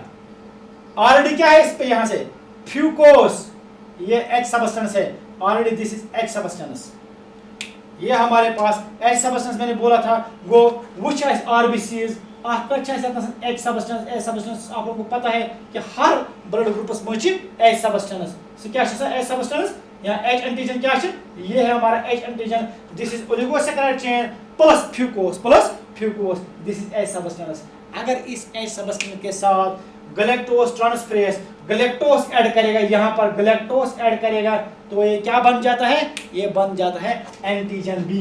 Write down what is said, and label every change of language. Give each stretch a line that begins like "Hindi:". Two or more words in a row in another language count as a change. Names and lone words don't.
Hindi: ऑलरेडी क्या है इस पे, यहां से फ्यूकोस, ये H सबस्टेंस है,
English: already this is H substance.
Hindi: ये हमारे पास H सबस्टेंस मैंने बोला था, वो व्हिच है
English: RBCs H substance
Hindi: आप लोगों को पता है कि हर
English: blood groups
Hindi: मज
English: H substance,
Hindi: सो क्या
English: H substance
Hindi: या
English: H antigen
Hindi: क्या है, ये है हमारा
English: H antigen. this is oligosaccharide chain plus fucose, this is H substance. अगर इस H substance के साथ galactose transferase galactose add करेगा, यहाँ पर galactose add करेगा, तो ये क्या बन जाता है, ये बन जाता है antigen B.